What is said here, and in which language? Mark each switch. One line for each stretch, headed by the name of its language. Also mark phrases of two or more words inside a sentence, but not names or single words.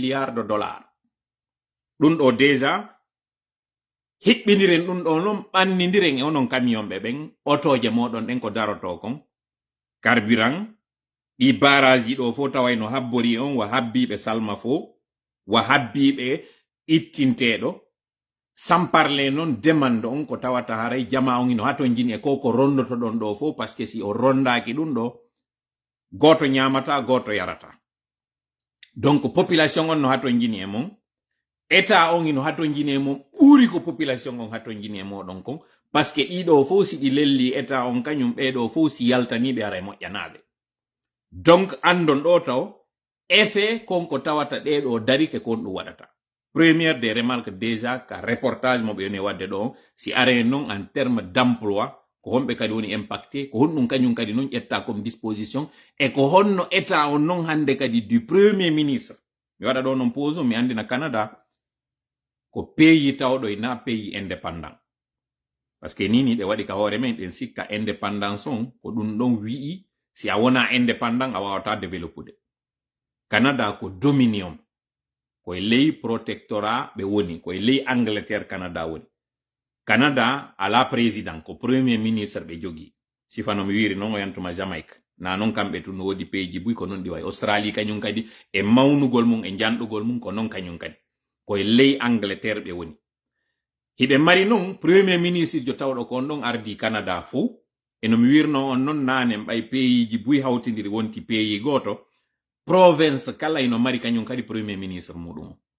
French: de dollars
Fula: ɗum ɗo déjà hiɓɓiniren ɗum ɗo noon ɓannidiren e onon camion ɓe ɓen otoje moɗon ɗen ko daroto kon carburant ɗi barage ji ɗo fo tawayno habbori on wa habbiɓe salma fo wa habbiɓe ittinteɗo
French: sans parler
Fula: non demande on ko tawata haray jama on ino hato jini e koko rondoto ɗon ɗo fo
French: parce que
Fula: si o rondaki ɗum ɗo goto ñamata goto yarata donc population on no hato jini e mon état on ino hato jine mo ɓuri ko population on hato jine moɗon kon
French: parce que
Fula: ɗiɗo fof si ɗi lelli état on kañum ɓeɗo fof si yaltaniɓe ara moƴƴanaɓe donc andon ɗo taw effet konko tawata ɗeɗo dari ke kon ɗum waɗata
French: première des remarques déjà
Fula: ka reportage mo ɓe yoni wadde ɗo si are non
French: en terme d'emploi
Fula: ko homɓe kadi woni impacté ko honɗum kañum kadi non ƴetta
French: comme disposition
Fula: e ko honno état on non hande kadi
French: du premier ministre
Fula: mi waɗa ɗo non pose mi andina Canada ko pays tawɗo ina
French: pays indépendant parce que
Fula: nini ɗe waɗi ka hoore men ɗen sikka indépendance on ko ɗum ɗon wi'i si a wona indépendant a wawata développude Canada ko dominion koye ley protectorat ɓe woni koye ley Angleterre Canada woni Canada ala président ko
French: premier ministre
Fula: ɓe jogi sifano mi wiri non o yantuma Jamaïque na non kamɓe tun wodi pays ji buy ko non ɗi way Australie kañum kadi e mawnugol mum e janɗugol mum ko non kañum kadi koye ley Angleterre ɓe woni hiɓe mari non
French: premier ministre
Fula: jo tawɗo ko on ɗon ardi Canada fou eno mi wirno on non nane ɓay pays ji buy hawtidiri wonti pays goto province kala ino mari kañum kadi premier ministre muɗum